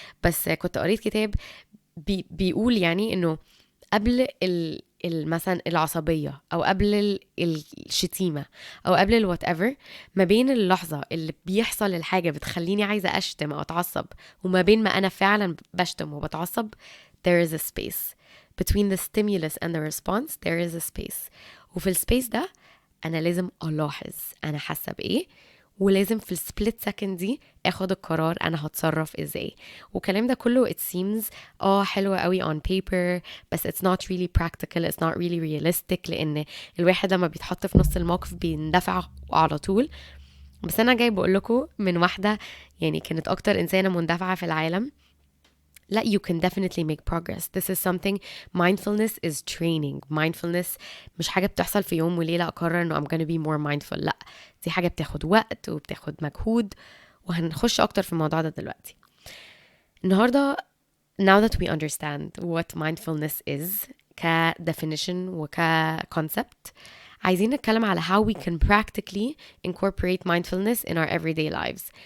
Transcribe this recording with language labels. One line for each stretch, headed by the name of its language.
Arabic: بس كنت قريت كتاب بيقول يعني إنه قبل مثلا العصبية أو قبل الشتيمة أو قبل whatever، ما بين اللحظة اللي بيحصل الحاجة بتخليني عايزة أشتم أو أتعصب وما بين ما أنا فعلا بشتم وبتعصب
English: there is a space. Between the stimulus and the response there is a space.
Arabic: وفي السبيس ده أنا لازم ألاحظ أنا حاسة بإيه، ولازم في السبليت سكند دي اخد القرار انا هتصرف ازاي. والكلام ده كله
English: it seems
Arabic: حلوة قوي
English: on paper
Arabic: بس
English: it's not really practical, it's not really realistic،
Arabic: لان الواحد لما بيتحط في نص الموقف بيندفع على طول. بس انا جاي بقول لكم من واحدة يعني كانت اكتر انسانة مندفعة في العالم، لا
English: you can definitely make progress. This is something mindfulness is training.
Arabic: Mindfulness مش حاجة بتحصل في يوم وليلة أقرر إنه
English: I'm gonna be more mindful.
Arabic: لا دي حاجة بتاخد وقت وبتاخد مجهود، وهنخش أكتر في الموضوع ده دلوقتي. النهاردة
English: now that we understand what mindfulness is كdefinition وكconcept،
Arabic: عايزين نتكلم على
English: how we can practically incorporate mindfulness in our everyday lives.